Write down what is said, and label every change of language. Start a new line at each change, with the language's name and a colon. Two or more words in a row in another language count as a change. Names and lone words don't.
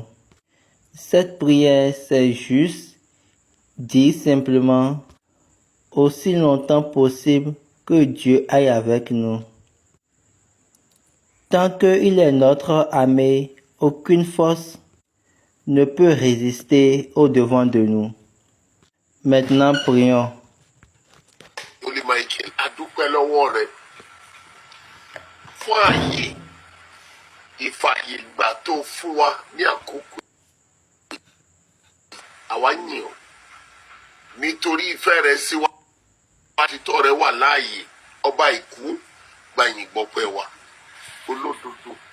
French: Cette prière, c'est juste dire simplement aussi longtemps possible que Dieu aille avec nous. Tant qu'il est notre ami, aucune force ne peut résister au-devant de nous. Maintenant, prions.
Yoruba: Olè Michael, a dúpẹ́ lọ́wọ́ rẹ fún ààyè ìfàyègbà tó fún wa ní àkókò. Àwa yìn ọ́ nítorí ìfẹ́ rẹ sí wa, títọ́ rẹ wà láàyè, ọba ìkú gbàyìn gbọpẹ́ wa, olódodo.